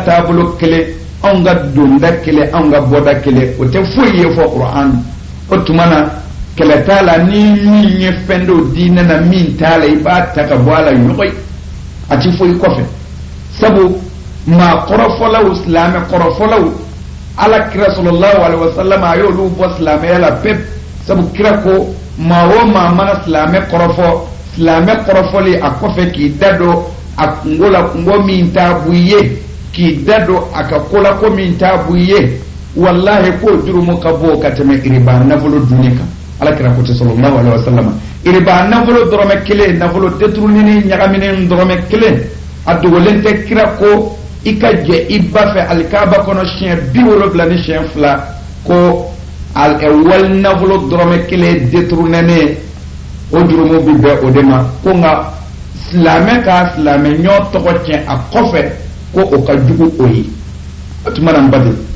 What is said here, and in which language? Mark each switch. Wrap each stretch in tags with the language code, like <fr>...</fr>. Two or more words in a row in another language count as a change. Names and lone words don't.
<bm>taabolo kelen anw ka donda kelen anw ka bɔda kelen o tɛ foyi ye fɔ kuran o tuma na kɛlɛ t'a la ni min ye fɛn dɔw diinɛ na min t'a la i b'a ta ka bɔ a la ɲɔgɔn ye a ti foyi kɔfɛ sabu maa kɔrɔfɔlaw silamɛ kɔrɔfɔlaw ala kira</bm> <ar>صلى الله عليه وسلم</ar> <bm>a y'olu bɔ silamɛya la pepu sabu kira ko maa o maa mana silamɛ kɔrɔfɔli a kɔfɛ k'i da don a kungo la kungo min t'a bu ye k'i da don a ka ko la ko min t'a bu ye wallahi k'o jurumu ka bon ka tɛmɛ iriba nafolo dunni kan ala kira ko</bm> <ar>صلى الله عليه وسلم</ar> <bm>iriba nafolo dɔrɔmɛ kelen nafolo deturunini ɲagaminen dɔrɔmɛ kelen a dogolen tɛ kira ko i ka jɛ i ba fɛ alikaaba kɔnɔ siɲɛ 70 ni siɲɛ 2 ko wali nafolo dɔrɔmɛ kelen deturunennen o jurumu bi bɛn o de ma ko nka silamɛ ka silamɛ ɲɔ tɔgɔ tiɲɛ a kɔfɛ ko o ka jugu o ye o tuma na n ba de</bm>